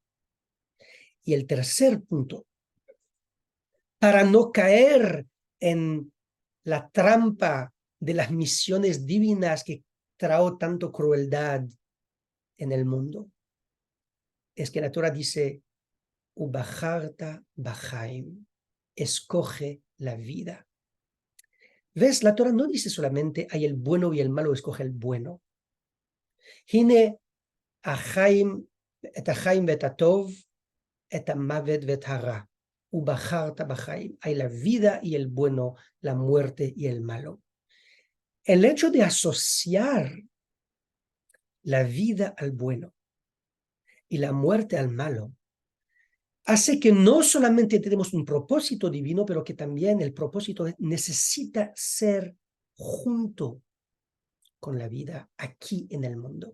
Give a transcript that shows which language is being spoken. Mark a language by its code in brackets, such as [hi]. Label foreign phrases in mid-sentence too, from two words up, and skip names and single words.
[es] Y el tercer punto, para no caer en la trampa de las misiones divinas que trajo tanto crueldad en el mundo, es que la Torah dice, [he] ובחרת בחיים, [es] escoge la vida. ¿Ves? La Torah no dice solamente hay el bueno y el malo, escoge el bueno. [he] הנה החיים, את החיים ואת הטוב, את המוות ואת הרע. ובחרת בחיים. [es] Hay la vida y el bueno, la muerte y el malo. El hecho de asociar la vida al bueno y la muerte al malo hace que no solamente tenemos un propósito divino, pero que también el propósito necesita ser junto con la vida aquí en el mundo.